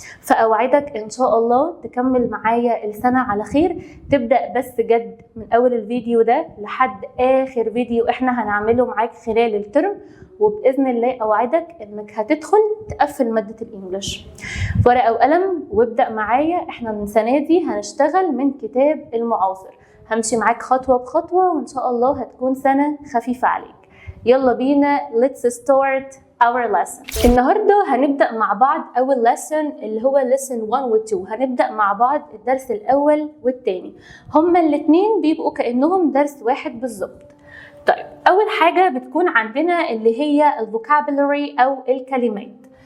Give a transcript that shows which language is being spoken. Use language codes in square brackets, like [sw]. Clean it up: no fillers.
[ar] فأوعدك إن شاء الله تكمل معايا السنة على خير، تبدأ بس جد من أول الفيديو ده لحد آخر فيديو إحنا هنعمله معاك خلال الترم، وبإذن الله أوعدك إنك هتدخل تقفل مادة الإنجليش. ورقة وقلم وابدأ معايا. إحنا من السنة دي هنشتغل من كتاب المعاصر، همشي معاك خطوة بخطوة وإن شاء الله هتكون سنة خفيفة عليك. يلا بينا [en] let's start our lesson. [ar] النهاردة هنبدأ مع بعض أول lesson اللي هو lesson 1 و 2. هنبدأ مع بعض الدرس الأول والتاني، هما الاتنين بيبقوا كأنهم درس واحد بالظبط. طيب أول حاجة بتكون عندنا اللي هي الفوكابولري أو الكلمات.